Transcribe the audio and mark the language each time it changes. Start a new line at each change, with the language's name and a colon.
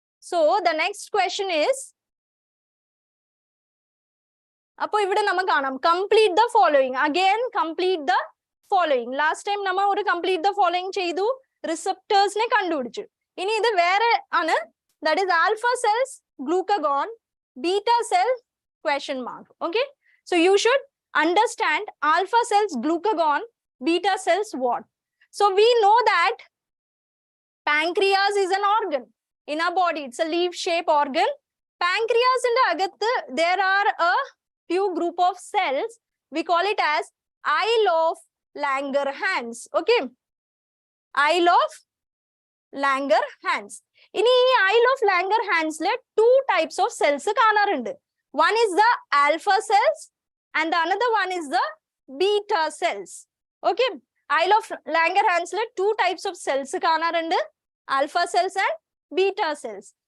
English: so the next question is,
Malayalam: അപ്പൊ ഇവിടെ നമ്മൾ കാണാം
English: Complete the following. Again complete the following.
Malayalam: Last time നമ്മൾ ഒരു കംപ്ലീറ്റ് ദ ഫോളോയിങ് ചെയ്തു, റിസപ്റ്റേഴ്സിനെ കണ്ടുപിടിച്ചു. ഇനി ഇത് വേറെ ആണ്.
English: That is alpha cells, glucagon, beta cell, question mark. Okay, so you should understand alpha cells, glucagon, beta cells what. So we know that pancreas is an organ in our body. It's a leaf shape organ. Pancreas in the agathe there are a few group of cells. We call it as Isle of Langerhans. Okay, Isle of Langerhans.
Malayalam: ഇനി ഈ isle of Langer ഹാൻസിലെ two types of cells കാണാറുണ്ട്.
English: One is the alpha cells and another one is the beta cells.
Malayalam: Okay, isle of Langer ഹാൻസിലെ two types of cells കാണാറുണ്ട്, alpha cells and beta cells.